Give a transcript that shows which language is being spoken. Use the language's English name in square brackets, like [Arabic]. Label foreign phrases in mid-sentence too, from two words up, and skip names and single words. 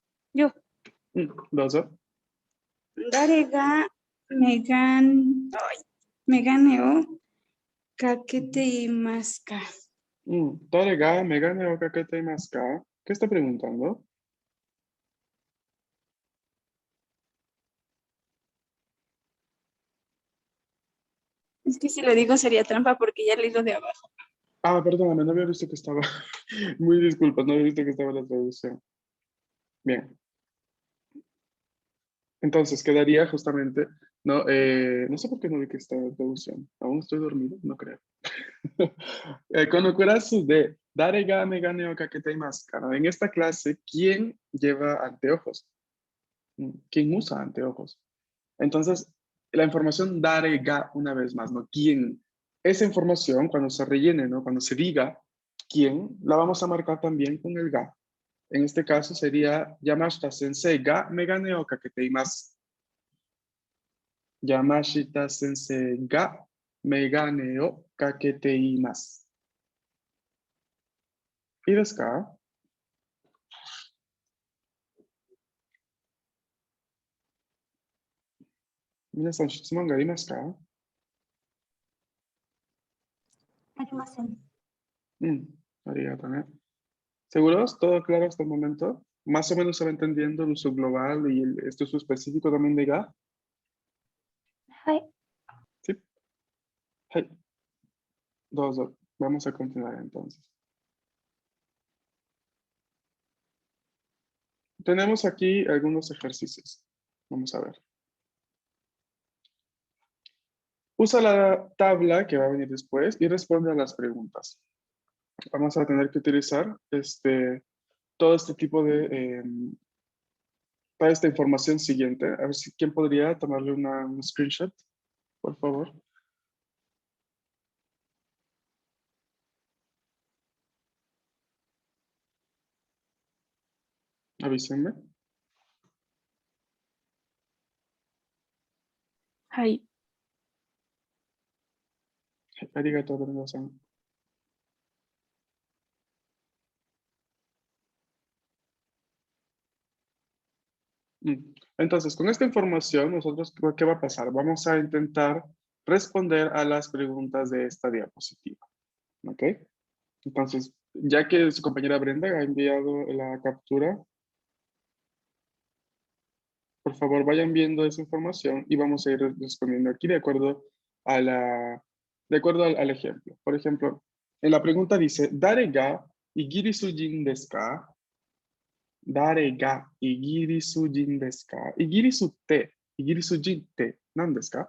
[Spanish] Yo. [Japanese] どうぞ。誰がメガネをかけていますか? 誰がメガネをかけていますか? [Spanish] ¿Qué está preguntando? Es que si lo digo sería trampa porque ya leí lo de abajo. Ah, perdóname, no había visto que estaba. Muy disculpas, no había visto que estaba la traducción. Bien. Entonces quedaría justamente, no, no sé por qué no vi que estaba la traducción. Aún estoy dormido, no creo. [Japanese] このクラスで誰がメガネをかけていますか, [Spanish] ¿no? En esta clase, ¿quién lleva anteojos? ¿Quién usa anteojos? Entonces, la información [Japanese] 誰が [Spanish] una vez más, ¿no? ¿Quién? Esa información, cuando se rellene, ¿no? Cuando se diga quién, la vamos a marcar también con el ga. En este caso sería [Japanese] 山下先生がメガネをかけています. 山下先生がメガネをかけています. ¿Y ですか? 皆さん質問がありますか? ありません。 Arigato, [Spanish] ¿eh? ¿Seguros? ¿Todo claro hasta el momento? Más o menos se va entendiendo el uso global y este uso específico también de ga. [Japanese] はい。 [Spanish] Sí. Hey. Dozo. Vamos a continuar entonces. Tenemos aquí algunos ejercicios. Vamos a ver. Usa la tabla que va a venir después y responde a las preguntas. Vamos a tener que utilizar todo este tipo de... para esta información siguiente. A ver si quién podría tomarle un screenshot, por favor. Avísenme. [Japanese] はい。 Arigato, Brenda-san. [Spanish] Entonces, con esta información, nosotros, ¿qué va a pasar? Vamos a intentar responder a las preguntas de esta diapositiva. ¿Ok? Entonces, ya que su compañera Brenda ha enviado la captura, por favor, vayan viendo esa información y vamos a ir respondiendo aquí de acuerdo a al ejemplo. Por ejemplo, en la pregunta dice, [Japanese] ¿誰がイギリス人ですか? ¿誰がイギリス人ですか? イギリスって、イギリス人って、何ですか?